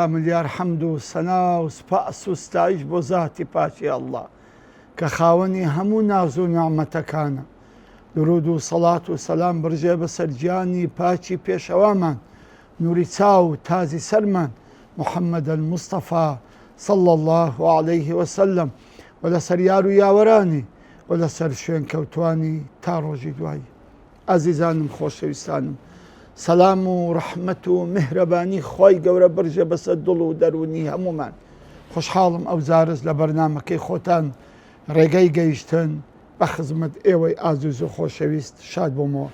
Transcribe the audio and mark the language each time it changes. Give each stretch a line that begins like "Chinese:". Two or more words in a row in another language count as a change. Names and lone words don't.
Central Kurdish: ملیار حەمد و سەنا و سوپاس و ستایش بۆ ذاتی پاکی ئەڵڵا کە خاوەنی هەموو ناز و نیعمەتەکانە. درود و سەڵات و سەلام بڕژێ بەسەر گیانی پاکی پێشەوامان، نووری چاو و تازی سەرمان محەممەد الموستەفا
Arabic: صلى الله عليه وسلم
Central Kurdish: و لەسەر یار و یاوەرانی و لەسەر شوێن کەوتوانی تا ڕۆژی دوایی. ئازیزانم خۆشەویستانم، سەلام و ڕەحمەت و میهرەبانی خۆی گەورە بڕژێ بەسەر دڵ و دەرونی هەمومان. خۆشحاڵم ئەو زارز لە بەرنامەکەی خۆتان ڕێگەی گەیشتن بە خزمەت ئێوەی ئازیز و خۆشەویست شاد بوومەوە.